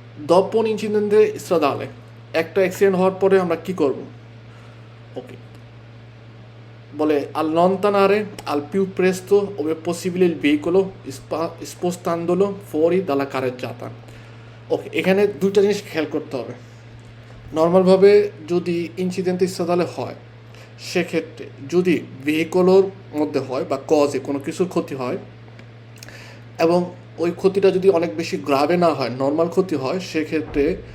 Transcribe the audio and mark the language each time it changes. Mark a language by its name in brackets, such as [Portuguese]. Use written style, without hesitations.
[Italian] dopo un incidente stradale, [Bangla] একটা accident হওয়ার পরে আমরা কি করব? ওকে, বলে [Italian] allontanare al più presto ove possibile il veicolo spostandolo fuori dalla carreggiata। [Bangla] ওকে, এখানে দুইটা জিনিস খেয়াল করতে হবে। নর্মালভাবে যদি ইনসিডেন্ট stradale হয়, সেক্ষেত্রে যদি ভেহিকলের মধ্যে হয় বা কজে কোনো কিছুর ক্ষতি হয়, এবং ওই ক্ষতিটা যদি অনেক বেশি গ্রাভে না হয়, নর্মাল ক্ষতি হয়, সেক্ষেত্রে